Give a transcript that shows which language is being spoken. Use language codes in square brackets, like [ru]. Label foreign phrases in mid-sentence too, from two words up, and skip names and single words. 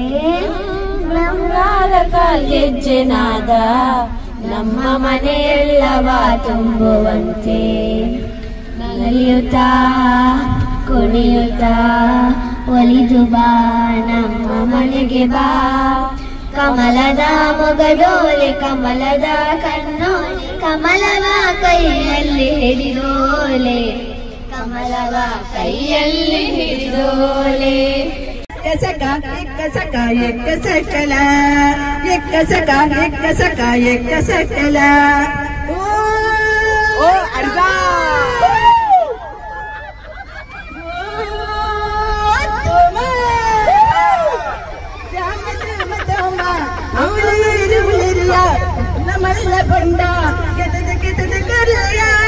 [kn] ಬಂಗಾರ ಕಾಲ್ಗೆಜ್ಜೆನಾದ ನಮ್ಮ ಮನೆಯೆಲ್ಲವ ತುಂಬುವಂತೆ ನಲಿಯುತ್ತಾ ಕುಣಿಯುತ್ತಾ ಒಲಿದು ಬಾ ನಮ್ಮ ಮನೆಗೆ ಬಾ ಕಮಲದ ಮೊಗದೋಲೆ ಕಮಲದ ಕಣ್ಣೋಲೆ ಕಮಲವ ಕೈಯಲ್ಲಿ ಹಿಡಿದೋಲೆ ಕಮಲವ ಕೈಯಲ್ಲಿ ಹಿಡಿದೋಲೆ [tcy] ಎಕ್ಕಸಕ ಎಕ್ಕಸಕ ಎಕ್ಕಸಕಲ ಎಕ್ಕಸಕ ಎಕ್ಕಸಕ ಎಕ್ಕಸಕಲ ಓ ಅರ್ಧ ನಮ್ಮಲ್ಲ ಬಂಡ ಕೆತ್ತದ ಕರಿಯ